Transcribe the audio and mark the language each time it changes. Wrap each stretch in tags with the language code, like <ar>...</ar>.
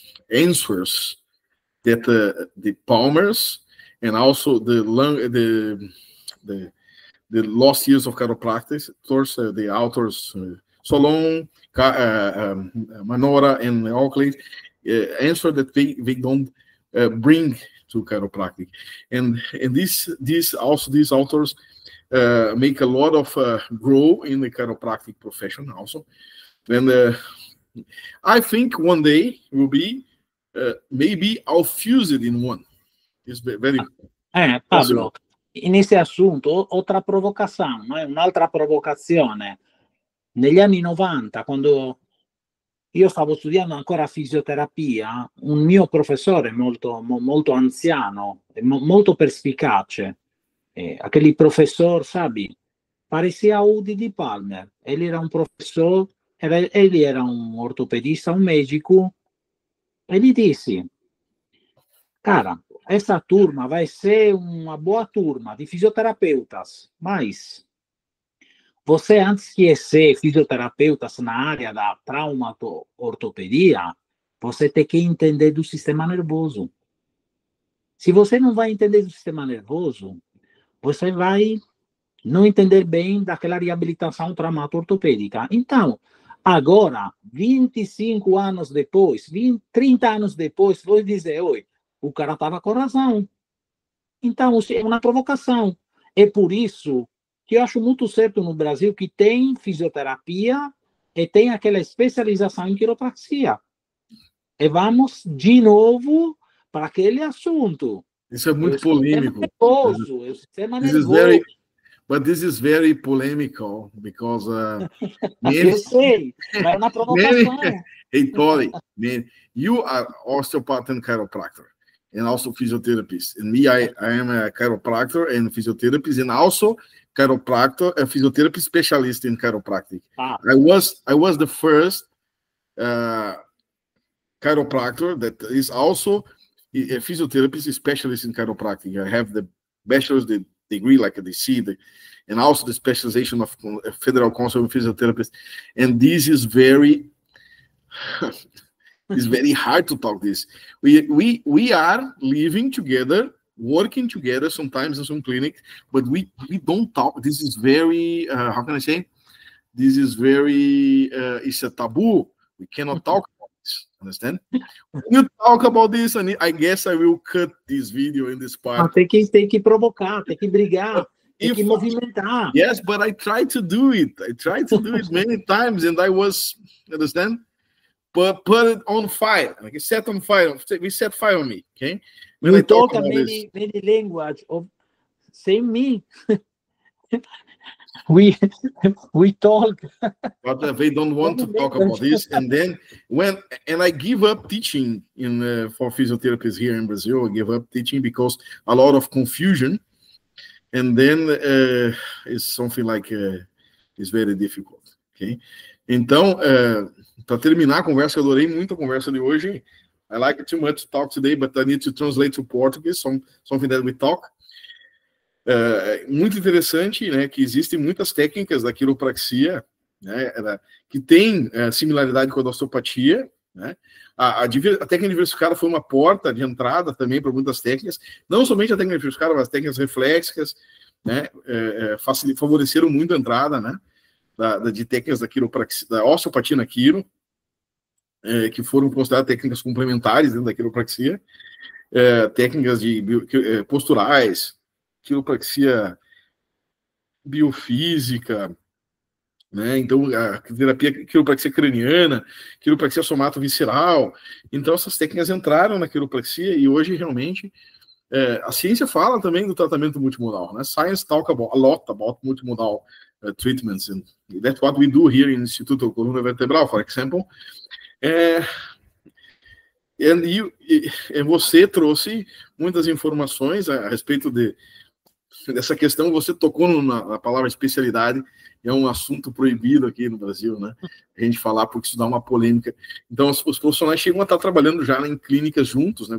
<en>answers that the Palmers and also the lost years of chiropractic, the authors Solon, Manora, and Oakley answer that they don't bring to chiropractic, and these authors make a lot of grow in the chiropractic profession also, and I think one day will be maybe all fused in one. It's very Pablo, possible.</en> <it>in questo assunto, altra provocazione, un'altra provocazione. Negli anni 90, quando io stavo studiando ancora fisioterapia, un mio professore molto anziano e molto perspicace,</it> <pt>aquele professor, sabe, parecia o Didi Palmer. Ele era um professor, ele era um ortopedista, um médico. Ele disse: cara, essa turma vai ser uma boa turma de fisioterapeutas, mas você, antes de ser fisioterapeuta na área da traumato-ortopedia, você tem que entender do sistema nervoso. Se você não vai entender do sistema nervoso, você vai não entender bem daquela reabilitação traumato-ortopédica. Então, agora, 25 anos depois, 30 anos depois, vou dizer: oi, o cara estava com razão. Então, é uma provocação. É por isso que eu acho muito certo no Brasil que tem fisioterapia e tem aquela especialização em quiropraxia. E vamos de novo para aquele assunto. Isso é muito polêmico.</pt> <en>But this is very polemical because</en> <pt>eu sei, mas é uma provocação.</pt> <en>Hey, Tori, man, you are osteopath and chiropractor, and also physiotherapist. And me, I am a chiropractor and physiotherapist, and also chiropractor, a physiotherapy specialist in chiropractic. I was the first chiropractor that is also a physiotherapist specialist in chiropractic. I have the bachelor's degree, like a DC, and also the specialization of Federal Council of Physiotherapists. And this is very, it's very hard to talk this. We are living together, working together sometimes in some clinics, but we don't talk. This is very, how can I say? This is very, it's a taboo. We cannot talk about this, understand? When you talk about this, and I guess I will cut this video in this part.</en> <pt>Tem que provocar, tem que brigar, tem que movimentar.</pt> <en>Yes, but I tried to do it. I tried to do it many times, and I was, understand? But put it on fire. Like it set on fire. We set fire on me, okay? When you talk many language of same me. we talk. But they don't want to talk about this. And then I give up teaching for physiotherapists here in Brazil. I give up teaching because a lot of confusion. And then it's something like it's very difficult. Okay?</en> <pt>Então, para terminar a conversa, eu adorei muito a conversa de hoje.</pt> <en>I like it too much to talk today, but I need to translate to Portuguese, something that we talk.</en> <pt>Muito interessante, né, que existem muitas técnicas da quiropraxia, né, que tem similaridade com a da osteopatia, né? A técnica diversificada foi uma porta de entrada também para muitas técnicas, não somente a técnica diversificada, mas as técnicas reflexas, né, favoreceram muito a entrada, né, de técnicas da quiropraxia, da osteopatia na quiro, que foram consideradas técnicas complementares dentro da quiropraxia, técnicas posturais, quiropraxia biofísica, né? Então, a terapia quiropraxia craniana, quiropraxia somato-visceral. Então, essas técnicas entraram na quiropraxia e hoje, realmente, a ciência fala também do tratamento multimodal, né?</pt> <en>Science talk a lot about multimodal treatments, and that's what we do here in Instituto Coluna Vertebral, for example.</en> <pt>E você trouxe muitas informações a respeito dessa questão. Você tocou na palavra especialidade, é um assunto proibido aqui no Brasil, né? A gente falar, porque isso dá uma polêmica. Então, os profissionais chegam a estar trabalhando já em clínicas juntos, né?</pt>